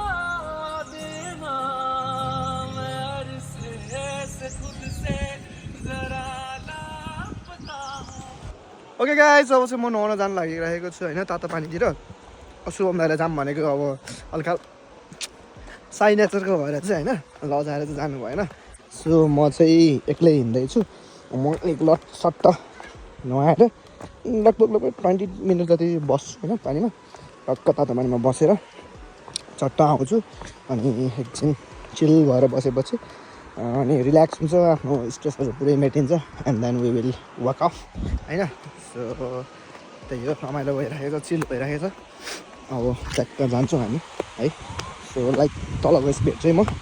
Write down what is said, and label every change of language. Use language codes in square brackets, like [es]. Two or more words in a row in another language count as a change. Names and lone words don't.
[hi] देना मैं से खुद से जरा लापता [en] okay guys [ne] अब चाहिँ म नुहाउन जान लागिरहेको छु होइन तातो पानीतिर शुभम दाइलाई जाम भनेको अब हल्का [en] shy nature [ne] भएर चाहिँ होइन लजाएर चाहिँ जानु भएन सो म चाहिँ एक्लै हिँड्दैछु म एक्लो सट्ट नुहाएर लगभग 20 मिनट जति बस्छु होइन पानीमा टक्क तातो पानीमा बसेर चट्ट आउँछु अनि एकछिन चिल भएर बसेपछि अनि रिल्याक्स हुन्छ आफ्नो स्ट्रेसहरू पुरै मेटिन्छ [en] and then we will work off [ne] होइन सो त्यही हो रमाइलो भइरहेको छ चिल भइरहेको छ अब ट्याक्क जान्छौँ हामी है [en] so like [ne] तल गएपछि भेट्छु है म